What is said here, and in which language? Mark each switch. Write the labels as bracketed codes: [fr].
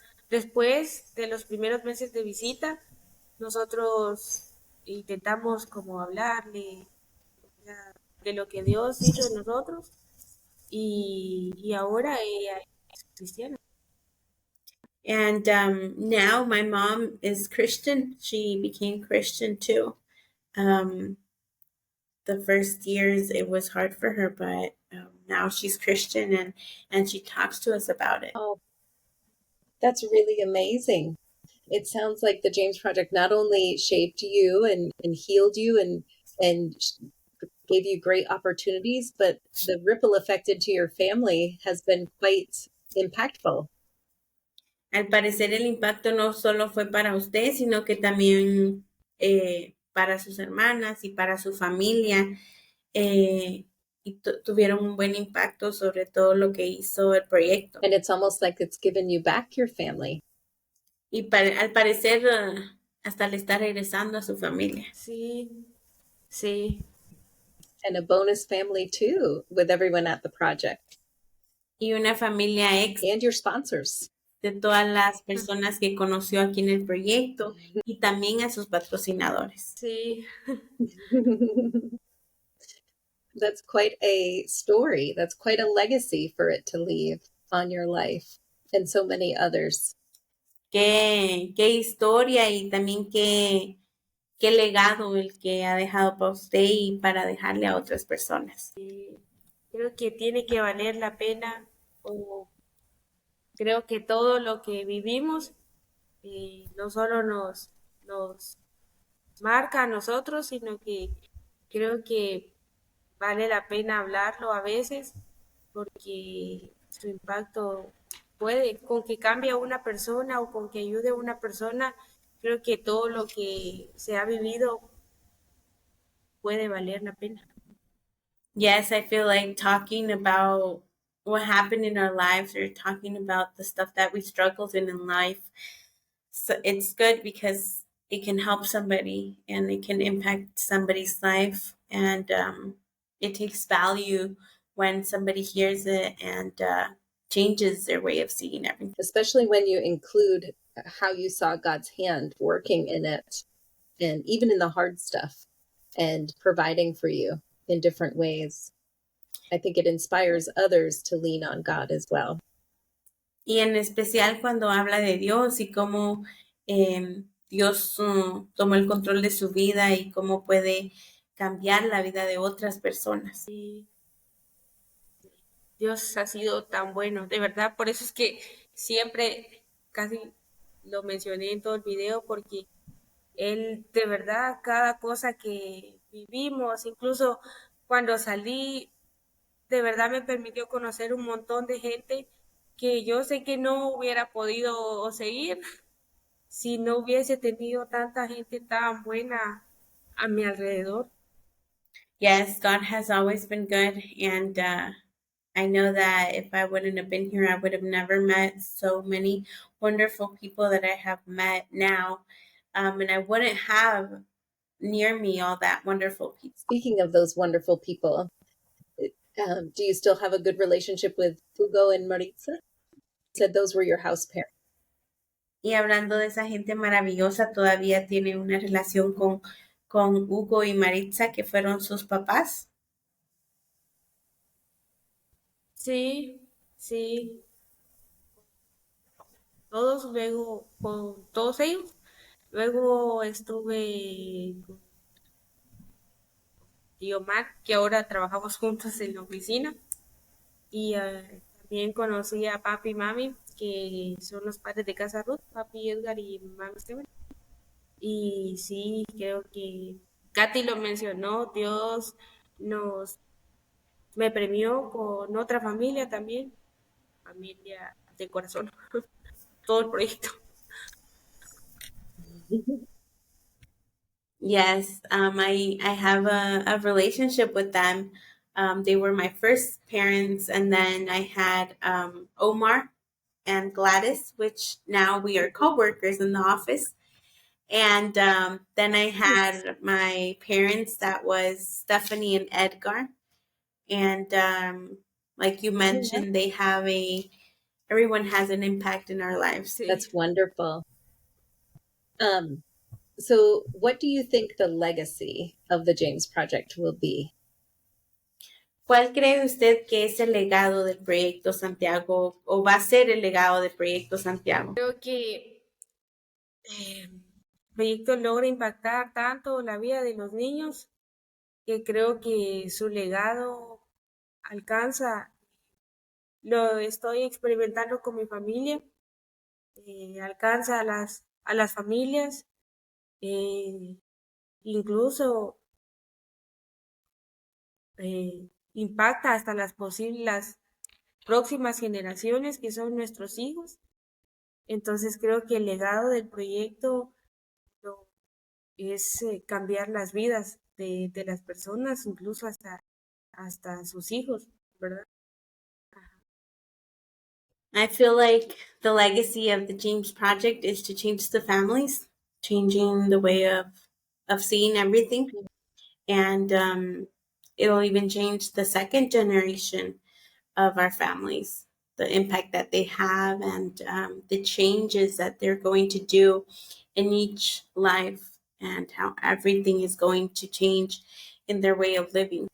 [es] Después de los primeros meses de visita, nosotros intentamos como hablarle de lo que Dios hizo en nosotros y ahora ella es cristiana. [en] And now my mom is Christian. She became Christian too. The first years it was hard for her, but now she's Christian and she talks to us about it. Oh, that's really amazing. It sounds like the James Project not only shaped you and healed you and gave you great opportunities, but the ripple effect into your family has been quite impactful. [es] Al parecer el impacto no solo fue para usted, sino que también para sus hermanas y para su familia. Y tuvieron un buen impacto sobre todo lo que hizo el proyecto. [en] And it's almost like it's given you back your family. [es] Y al parecer hasta le está regresando a su familia. Sí, sí. [en] And a bonus family too, with everyone at the project. [es] Y una familia ex [en] And your sponsors. [es] de todas las personas que conoció aquí en el proyecto y también a sus patrocinadores. Sí. [en] That's quite a story. That's quite a legacy for it to leave on your life and so many others. [es] Qué historia y también qué legado el que ha dejado para usted y para dejarle a otras personas. Creo que tiene que valer la pena, o creo que todo lo que vivimos no solo nos marca a nosotros, sino que creo que vale la pena hablarlo a veces, porque su impacto puede, con que cambie a una persona o con que ayude a una persona, creo que todo lo que se ha vivido puede valer la pena. [en] Yes, I feel like talking about what happened in our lives or talking about the stuff that we struggled in life, so it's good because it can help somebody and it can impact somebody's life, and it takes value when somebody hears it and changes their way of seeing everything. Especially when you include how you saw God's hand working in it and even in the hard stuff and providing for you in different ways. I think it inspires others to lean on God as well. [es] Y en especial cuando habla de Dios y cómo Dios tomó el control de su vida y cómo puede cambiar la vida de otras personas. Y Dios ha sido tan bueno, de verdad, por eso es que siempre casi lo mencioné en todo el video porque él de verdad cada cosa que vivimos, incluso cuando salí, de verdad me permitió conocer un montón de gente que yo sé que no hubiera podido seguir si no hubiese tenido tanta gente tan buena a mi alrededor. [en] Yes, God has always been good. And I know that if I wouldn't have been here, I would have never met so many wonderful people that I have met now. And I wouldn't have near me all that wonderful people. Speaking of those wonderful people, do you still have a good relationship with Hugo and Maritza? You said those were your house parents. [es] Y hablando de esa gente maravillosa, todavía tiene una relación con Hugo y Maritza, que fueron sus papás. Sí, sí, todos luego, con todos ellos. Luego estuve con tío Mac, que ahora trabajamos juntos en la oficina. Y también conocí a papi y mami, que son los padres de Casa Ruth, papi Edgar y mami Steven. Y sí, creo que Katy lo mencionó, Dios nos me premió con otra familia también, familia de corazón, todo el proyecto. [en] Yes, I have a relationship with them. They were my first parents, and then I had Omar and Gladys, which now we are co-workers in the office. And then I had my parents, that was Stephanie and Edgar. And like you mentioned, they have everyone has an impact in our lives. [es] Sí. [en] That's wonderful. So what do you think the legacy of the James Project will be? [es] ¿Cuál cree usted que es el legado del Proyecto Santiago o va a ser el legado del Proyecto Santiago? Creo que el proyecto logra impactar tanto la vida de los niños que creo que su legado alcanza, lo estoy experimentando con mi familia, alcanza a las familias, incluso impacta hasta las próximas generaciones que son nuestros hijos. Entonces creo que el legado del proyecto es cambiar las vidas de las personas, incluso hasta sus hijos, ¿verdad? [en] I feel like the legacy of the James Project is to change the families, changing the way of seeing everything. And it'll even change the second generation of our families, the impact that they have and the changes that they're going to do in each life and how everything is going to change in their way of living.